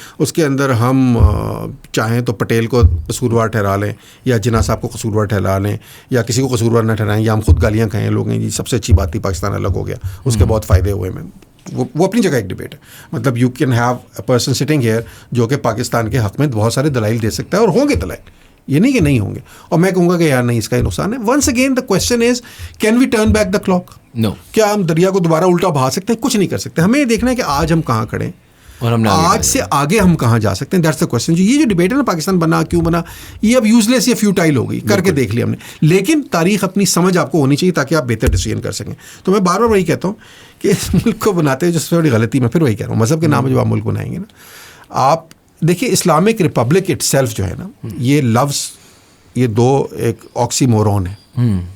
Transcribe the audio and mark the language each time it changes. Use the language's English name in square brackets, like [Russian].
[Urdu] اس کے اندر ہم چاہیں تو پٹیل کو قصوروار ٹھہرا لیں یا جناح صاحب کو قصوروار ٹھہرا لیں یا کسی کو قصوروار نہ ٹھہرائیں, یا ہم خود گالیاں کھائیں لوگ ہیں جی سب سے اچھی بات تھی پاکستان الگ ہو گیا, اس کے بہت فائدے ہوئے. میں وہ اپنی جگہ ایک ڈبیٹ ہے. مطلب [English] you can have a person sitting here [Urdu] جو کہ پاکستان کے حق میں بہت سارے دلائل دے سکتا ہے, اور ہوں گے دلائل, یہ نہیں کہ نہیں ہوں گے, اور میں کہوں گا کہ یار نہیں اس کا یہ نقصان ہے. [English] Once again the question is can we turn back the clock? No. [Urdu] کیا ہم دریا کو دوبارہ الٹا بہا سکتے ہیں؟ کچھ نہیں کر سکتے. ہمیں یہ دیکھنا ہے کہ آج ہم کہاں کھڑے ہیں اور ہم آج سے آگے ہم کہاں جا سکتے ہیں. [English] That's the question. [Urdu] یہ جو ڈبیٹ ہے نا پاکستان بنا کیوں بنا, یہ اب یوز لیس یا فیوٹائل ہو گئی, کر کے دیکھ لیا ہم نے. لیکن تاریخ اپنی سمجھ آپ کو ہونی چاہیے تاکہ آپ بہتر ڈیسیژن کر سکیں. تو میں بار بار وہی کہتا ہوں کہ اس ملک کو بناتے ہیں جو سب سے بڑی غلطی, میں پھر وہی کہہ رہا ہوں, مذہب کے نام پہ جو آپ ملک بنائیں گے نا, آپ دیکھیے اسلامک ریپبلک اٹ سیلف جو ہے نا, یہ لفظ یہ دو ایک آکسی مورون ہے.